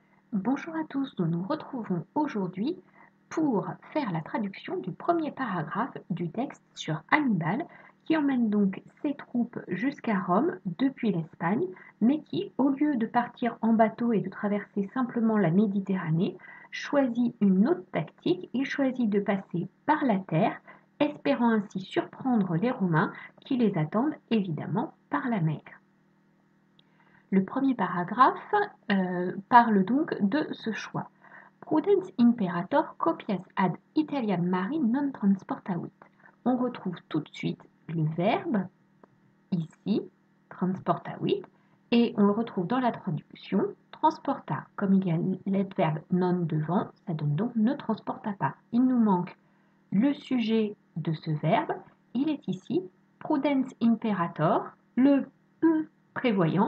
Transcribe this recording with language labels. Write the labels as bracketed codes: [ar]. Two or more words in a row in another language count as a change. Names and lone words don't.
[fr] Bonjour à tous, nous nous retrouvons aujourd'hui pour faire la traduction du premier paragraphe du texte sur Hannibal qui emmène donc ses troupes jusqu'à Rome depuis l'Espagne, mais qui, au lieu de partir en bateau et de traverser simplement la Méditerranée, choisit une autre tactique. Il choisit de passer par la terre, espérant ainsi surprendre les Romains qui les attendent évidemment par la mer. Le premier paragraphe parle donc de ce choix. [la] Prudens imperator copias ad Italiam mari non transportavit. [fr] On retrouve tout de suite le verbe, ici, transportavit, et on le retrouve dans la traduction, transporta. Comme il y a l'adverbe non devant, ça donne donc ne transporta pas. Il nous manque le sujet de ce verbe, il est ici, [la] prudens imperator, [fr] le prévoyant.